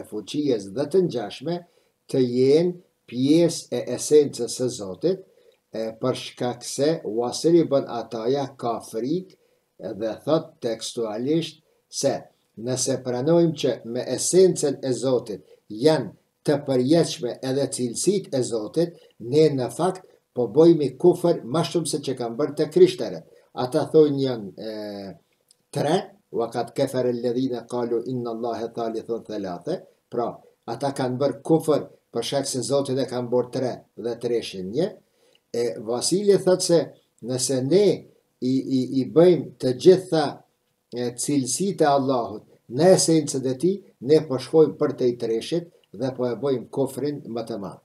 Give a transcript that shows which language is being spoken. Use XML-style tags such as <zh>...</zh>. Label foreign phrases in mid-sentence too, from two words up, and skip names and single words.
<sq>fuqijës dhe të ngjashme të jenë pjesë e esencës së Zotit, për shkak se Wasil ibn Ataja ka frikë dhe thot tekstualisht se nëse pranojmë që me esencën e Zotit janë të përjetshme edhe cilësitë e Zotit, ne në fakt po bojmë kufër më shumë se që kanë bërë të krishterët. Ata thonë janë tre,</sq> <ar>وقد كفر الذين قالوا إن الله ثالث ثلاثة,</ar> <sq>pra ata kanë bërë kufër për shkak se Zotit e kanë bërë tre dhe treshin një. Vasili thot se nëse ne i bëjmë të gjitha cilësitë e Allahut në esencën e tij, ne po shkojmë për te i treshit dhe po e bëjmë kufrin më të madh.</sq>